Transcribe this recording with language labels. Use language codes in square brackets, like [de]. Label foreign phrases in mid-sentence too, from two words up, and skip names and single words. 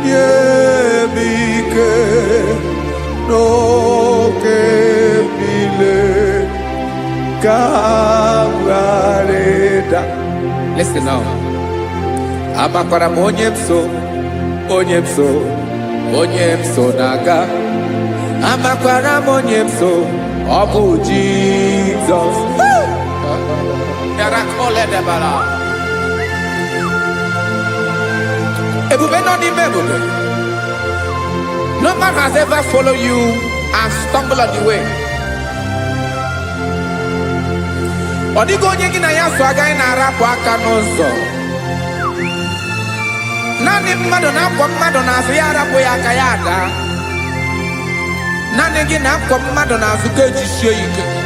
[en] no que Listen now. [ig] Amakwara m onye m so na-aga. Amakwara m onye m so, ọ bụ Jizọs. Ebube nọ n'ime ebube. [en] No man has ever followed you and stumbled on the way. [ig] Ọ dịghị onye gị na ya so agaghị na-arapụ aka n'ụzọ. Naanị mmadụ na-akwọ mmadụ n'azụ ya arapụ ya aka ya ada. Naanị gị na-akwọ mmadụ n'azụ ka ejisie ike.